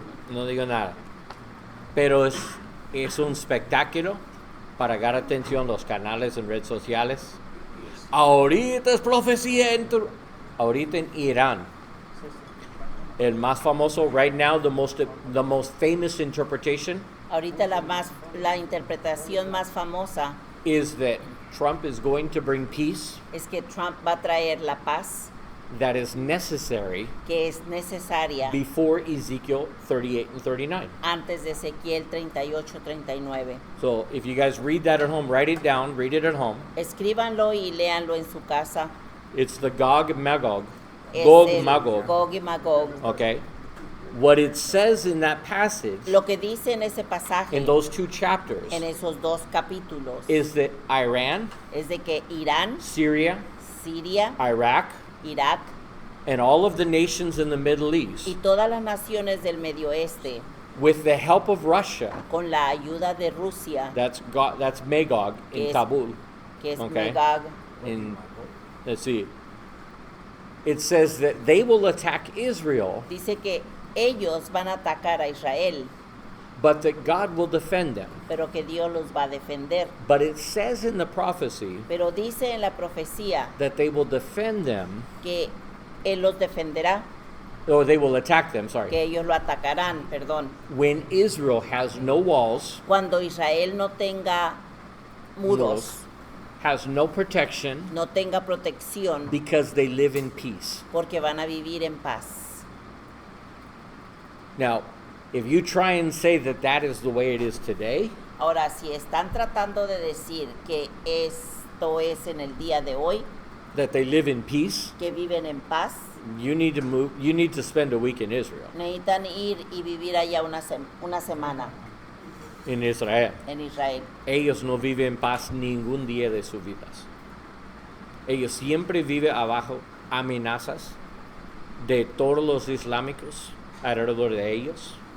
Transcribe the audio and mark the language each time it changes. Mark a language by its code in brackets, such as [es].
[es] No digo nada. Pero es un espectáculo para dar atención a los canales en redes sociales. Ahorita es profecía. Ahorita en Irán. El más famoso, [en] right now, the most famous interpretation [es] Ahorita la interpretación más famosa [en] is that Trump is going to bring peace [es] es que Trump va a traer la paz [en] that is necessary [es] que es necesaria [en] before Ezekiel 38 and 39. [es] antes de Ezequiel 38-39. [en] So if you guys read that at home, write it down, read it at home. [es] Escríbanlo y léanlo en su casa. [en] It's the Gog and Magog. [es] Es Gog el Magog. Gog y Magog. [en] Okay. What it says in that passage, [es] Lo que dice en ese pasaje, [en] in those 2 chapters, [es] en esos 2 capítulos, [en] is that Iran, [es] es de que Irán, [en] Syria, [es] Siria, [en] Iraq, [es] Irak [en] and all of the nations in the Middle [es] y [en] East, [es] todas las naciones del Medio Oeste, [en] with the help of Russia, [es] con la ayuda de Rusia, [en] that's Magog [es] Que [en] in [es] es- Kabul. que es [en] Okay. [es] Magog, [en] Let's see. It says that they will attack Israel, [es] dice que ellos van a atacar a Israel, [en] but that God will defend them. [es] pero que Dios los va a defender. [en] But it says in the prophecy [es] Pero dice en la profecía [en] that they will defend them, [es] que Él los defenderá, [en] or they will attack them, [es] que [en] sorry, [es] ellos lo atacarán, perdón. [en] when Israel has no walls, [es] Cuando Israel no tenga muros, [en] has no protection, [es] no tenga protección, [en] because they live in peace. [es] porque van a vivir en paz. [en] Now, if you try and say that that is the way it is today, [es] Ahora, si están tratando de decir que esto es en el día de hoy, [en] that they live in peace, [es] que viven en paz, [en] you need to spend a week in Israel, [es] necesitan ir y vivir allá una semana [en] in Israel. [es] en Israel. Ellos no viven en paz ningún día de sus vidas. Ellos siempre viven abajo amenazas de todos los islámicos alrededor de ellos.